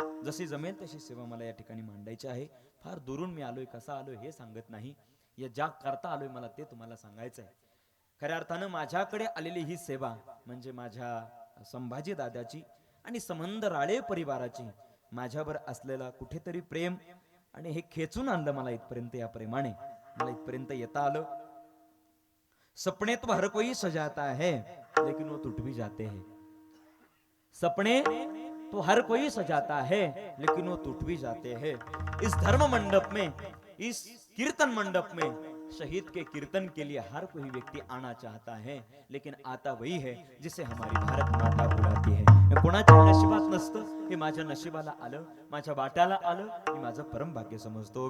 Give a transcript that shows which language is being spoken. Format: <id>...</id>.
<mr>जशी जमेल तशी सेवा मला या ठिकाणी मांडायची आहे. फार दुरून मी आलोय, कसा आलोय हे सांगत नाही, या ज्या करता आलोय मला ते तुम्हाला सांगायचं आहे. खऱ्या अर्थानं माझ्याकडे आलेली ही सेवा म्हणजे माझ्या संभाजी दादाची आणि संबंध राळे परिवाराची माझ्यावर असलेला कुठेतरी प्रेम, आणि हे खेचून आणलं मला इथपर्यंत. या प्रेमाने मला इथपर्यंत येता आलं.</mr> <hi>सपने तो हर कोई सजाता है लेकिन वो टूट भी जाते हैं. सपने तो हर कोई सजाता है लेकिन वो टूट भी जाते हैं. इस धर्म मंडप में, इस कीर्तन मंडप में शहीद के कीर्तन के लिए हर कोई व्यक्ति आना चाहता है, लेकिन आता वही है जिसे हमारी भारत माता बुलाती है.</hi> <mr>हे कोणाच्या नशिबात नसतं, हे माझ्या नशिबाला आलं, माझ्या वाट्याला आलं, मी माझं परम भाग्य समजतो.</mr>